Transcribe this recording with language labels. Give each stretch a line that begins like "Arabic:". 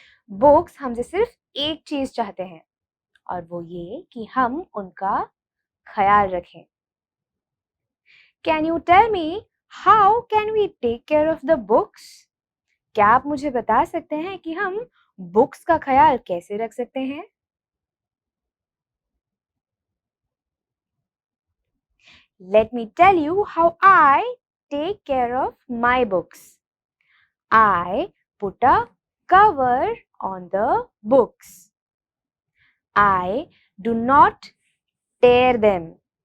Hindi: Books हमसे सिर्फ एक चीज चाहते हैं और वो ये कि हम उनका ख्याल रखें।
English: Can you tell me how can we take care of the books?
Hindi: क्या आप मुझे बता सकते हैं कि हम बुक्स का ख्याल कैसे रख सकते हैं?
English: Let me tell you how I take care of my books. I put a cover on the books. I do not tear them.